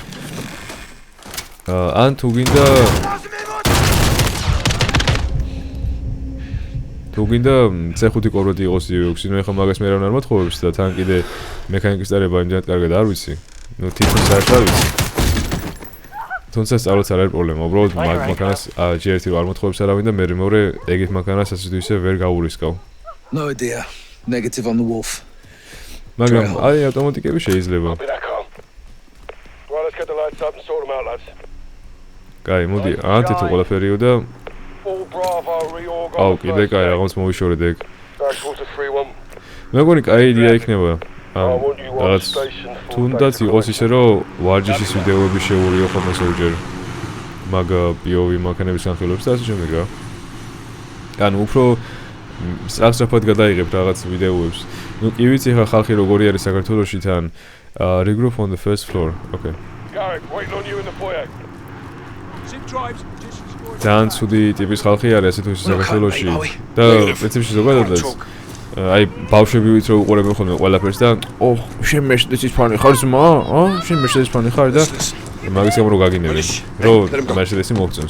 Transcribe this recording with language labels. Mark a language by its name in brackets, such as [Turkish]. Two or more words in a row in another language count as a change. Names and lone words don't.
[Georgian] ან თუ გინდა C5 კორვეტი იყოს U6, ნუ ეხლა მაგას მე რა არ მოთხოვებს და თან კიდე მექანიკის წარება იმდენად კარგად არ ვიცი. ნუ თითქოს არ ვიცი. თუმცა სწავლაც არ არის პრობლემა, უბრალოდ მანქანას G1 არ მოთხოვებს არავინ და მე მეორე ეგეთ მანქანას ასე თუ ისე ვერ გავურისკავ. [English] No idea. Negative on the wolf. [Georgian] მაგრამ აი ავტომატიკები შეიძლება. [English] Be that calm. Right, let's get the lights up and sort them out, lads. [Georgian] კაი, მოდი, ანთე თუ ყველაფერიო და [English] All Bravo reorg. [Georgian] აუ, კიდე კაი, რაღაც მოვიშორეთ ეგ. [English] Quarter 3-1. [Georgian] მეგონი კაი იდეა იქნება. [English] I want you on რაღაც station. [Georgian] თუნდაც იყოს ისე რომ ვარჯიშის ვიდეოები შეურიო ხოლმე ზოგჯერ მაგ POV მანქანების განხილვებს და ასე შემდეგ რა. ანუ უფრო სწრაფად გადაიღებ რაღაც ვიდეოებს. ნუ კი ვიცი ხა ხალხი როგორი არის საქართველოში თან [English] regroup on the first floor. Okay. Garrick, waiting on you in the foyer. [Georgian] ძალიან ცუდი ტიპის ხალხი არის ასე თუ ისე საქართველოში და პრინციპში ზოგადადაც აი ბავშვები ვით რო უყურებენ ხოლმე ყველაფერს და ოჰ შენ Mercedes-ის ფანი ხარ ზმა? შენ Mercedes-ის ფანი ხარ და მაგის გამო რო გაგინებენ რო Mercedes-ი მოგწონს.